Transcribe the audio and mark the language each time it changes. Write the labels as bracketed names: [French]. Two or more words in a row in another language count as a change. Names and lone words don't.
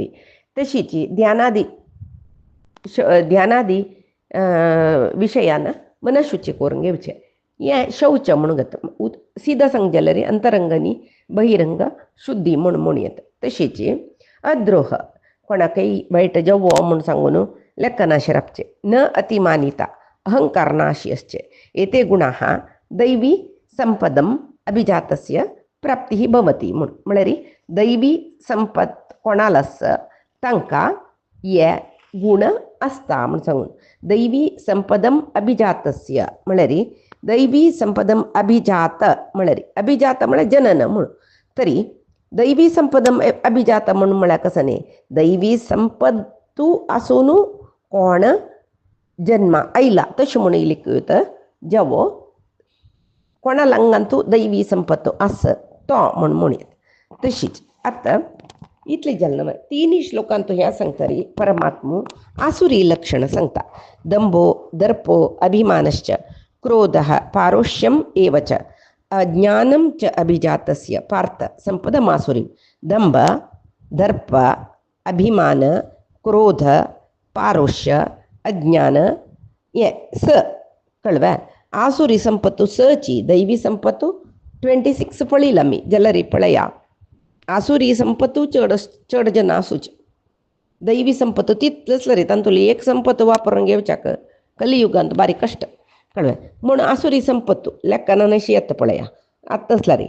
[Konkani] तशीची ध्यानादी विशयान मनशुची करून घेवचें हें शौच म्हणून घेता. सीधा सांग जाल्यार अंतरंगानी बहिरंग शुद्धी म्हूण येता. तशीची अद्रोह कोणाकय वायट जवो म्हूण सांगून लेखनाशे रावचें. न अतिमानिता अहंकार नाशी आसचें. [Sanskrit] एते गुणाः दैवी संपदम अभिजातस्य प्राप्ती भवती [Konkani] म्हूण म्हळ्यार दैवी संपत कोणाला आसा तांकां हे गूण आसता म्हूण सांगून. [Sanskrit] दैवी संपदम अभिजातस्य [Konkani] म्हळ्यार [Sanskrit] दैवी संपदम अभिजात [Konkani] म्हळ्यार जनन म्हूण. तरी [Sanskrit] दैवी संपदम अभिजात [Konkani] म्हणून म्हळ्यार कसं न्ही दैवी संपत्तू आसून कोण जन्मा आयला तशें म्हणून लिखूत जेवो कोणा लांगांतू दैवी संपत्तो आस तो म्हूण येता. तशीच आतां इतलें जालें न्हय. 3 श्लोकांत ह्या सांगतारी परमात्मो आसुरी लक्षण सांगता. [Sanskrit] दंभो दर्पो अभिमानश्च क्रोधः पारोष्यम एव च अज्ञानं च अभिजातस्य पार्थ संपदमासुरी. [Konkani] दंभ दर्प अभिमान क्रोध पारोष्य अज्ञान ये स कळवा. आसुरी संपत्तू सची दैवी संपत्तू 26 पळयलां आमी जाल्यार पळया आसुरी संपत्तू चड जन आसूच दैवी संपत्तू तितलेंच रे तांतुली एक संपत्त वापरून घेवच्याक कलियुगांत बारीक कश्ट कळ्ळें. म्हूण आसुरी संपत्तू लेखनान अशी येता पळया आतां तसला रे.